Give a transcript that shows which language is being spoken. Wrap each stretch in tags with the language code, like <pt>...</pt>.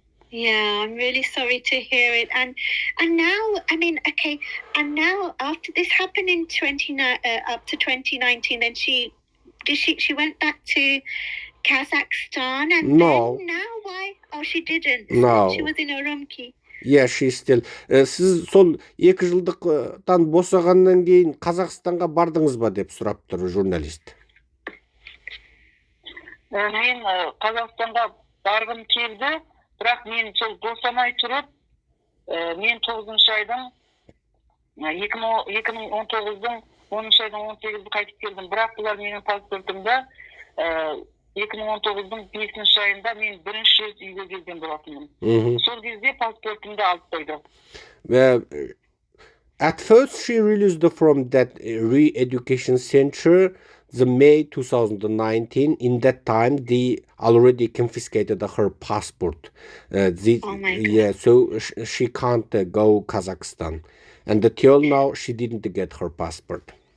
<en>Yeah, I'm really sorry to hear it. And now, and now after this happened in up to 2019, then she went back to Kazakhstan, and No. then now why? Oh, she didn't. No. She was in Urumqi. Yeah, she's still.</en> <kk>Сіз сол 2 жылдықтан босағаннан кейін Қазақстанға бардыңыз ба деп сұрап тұр журналист. Мен Қазақстанға барғым келді, бірақ мен сол босамай тұрып, мен 9-шы айдың 2019-дың 10-шы айдың 18-ді қайтып келдім. Бірақ бұлар менің паспортымда 2019-дың 5-ші айында мен бірінші рет үйге келген болатынмын. Сол кезде паспортымды алып қойды.</kk> <en>At first she released from that re-education center the May 2019. In that time they already confiscated her passport. Oh my God. Yeah, so she can't go Kazakhstan. And until now she didn't get her passport.</en>